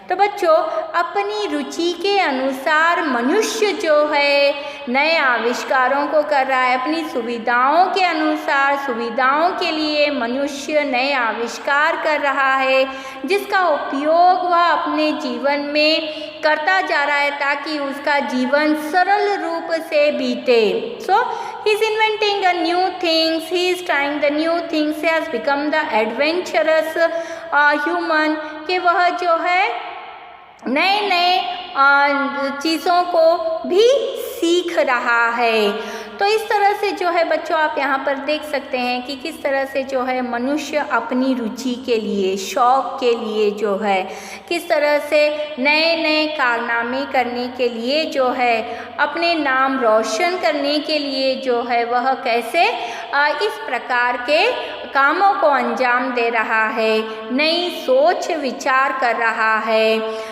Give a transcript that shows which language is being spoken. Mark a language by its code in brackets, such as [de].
[hi] तो बच्चों अपनी रुचि के अनुसार मनुष्य जो है नए आविष्कारों को कर रहा है, अपनी सुविधाओं के अनुसार, सुविधाओं के लिए मनुष्य नए आविष्कार कर रहा है, जिसका उपयोग वह अपने जीवन में करता जा रहा है ताकि उसका जीवन सरल रूप से बीते। [en] So he is inventing a new things, he is trying the new things, he has become the adventurous human, [hi] कि वह जो है नए नए चीज़ों को भी सीख रहा है। तो इस तरह से जो है बच्चों आप यहाँ पर देख सकते हैं कि किस तरह से जो है मनुष्य अपनी रुचि के लिए, शौक़ के लिए जो है किस तरह से नए नए कारनामे करने के लिए जो है, अपने नाम रोशन करने के लिए जो है वह कैसे इस प्रकार के कामों को अंजाम दे रहा है, नई सोच विचार कर रहा है।